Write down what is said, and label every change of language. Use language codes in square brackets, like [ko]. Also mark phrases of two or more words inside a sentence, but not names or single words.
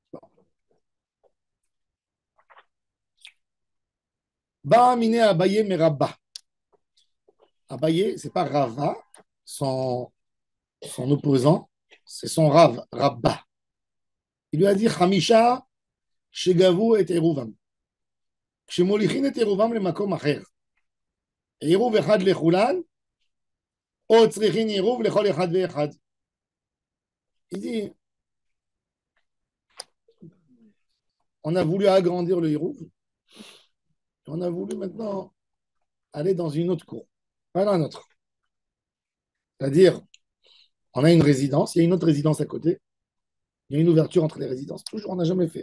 [arc] בעא מיניה אביי מרבה. [fr] Abaye, c'est pas Rava, son opposant, c'est son Rav, Rabba. Il lui a dit [he] חמשה שגבו את עירובם. שמוליכין את עירובם למקום אחר. עירוב אחד לכולן או צריכין עירוב לכל אחד ואחד. [fr] Il dit on a voulu agrandir le Eruv, on a voulu maintenant aller dans une autre cour, pas dans une autre. C'est-à-dire, on a une résidence, il y a une autre résidence à côté, il y a une ouverture entre les résidences. Toujours, on n'a jamais fait.